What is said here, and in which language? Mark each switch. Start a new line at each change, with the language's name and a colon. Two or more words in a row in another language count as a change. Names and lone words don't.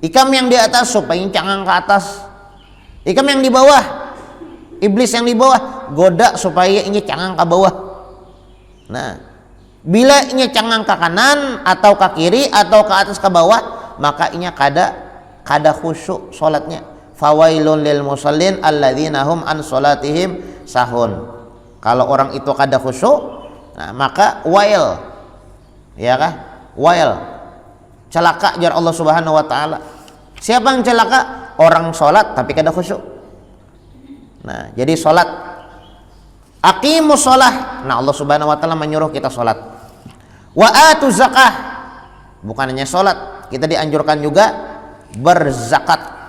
Banjar: Ikam yang di atas supaya cangang ke atas. Ikam yang di bawah, iblis yang di bawah goda supaya ini cangang ke bawah. Nah, bila ini cangang ke kanan atau ke kiri atau ke atas ke bawah, maka ini kada khusyuk salatnya.
Arabic: فويل للمصلين الذين هم عن صلاتهم ساهون.
Banjar: Kalau orang itu kada khusyuk, nah, maka wail, ya kah?
Arabic: Wail,
Banjar: celaka jar
Arabic: الله سبحانه وتعالى.
Banjar: Siapa yang celaka? Orang sholat tapi kada khusyuk. Nah, jadi sholat,
Arabic: أقيموا الصلاة.
Banjar: Nah,
Arabic: الله سبحانه وتعالى
Banjar: menyuruh kita sholat.
Arabic: وآتوا الزكاة.
Banjar: Bukan hanya sholat, kita dianjurkan juga berzakat.